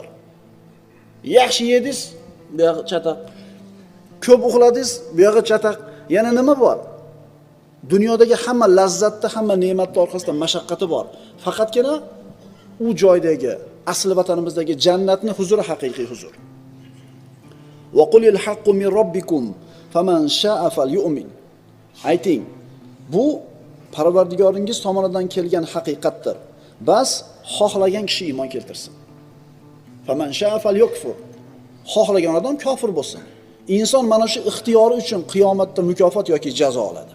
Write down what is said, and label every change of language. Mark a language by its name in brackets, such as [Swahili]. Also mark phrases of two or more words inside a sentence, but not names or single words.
[Uzbek] Yaxshi yedingiz, bu yoqda chataq. Ko'p uxladingiz, bu yoqda chataq. Yana nima bor? Dunyodagi hamma lazzatda, hamma ne'matning orqasida mashaqqati bor. Faqatgina u joydagi, asli vatanimizdagi jannatning huzuri haqiqiy huzur. [Arabic] وقل الحق من ربكم فمن شاء فليؤمن. [Uzbek] Ayting, bu Parvardigoringiz tomonidan kelgan haqiqatdir. Bas xohlagan kishi iymon keltirsin. [Arabic] فمن شاء فليكفر. [Uzbek] Xohlagan odam kofir bo'lsin. Inson mana shu ixtiyori uchun qiyomatda mukofot yoki jazo oladi.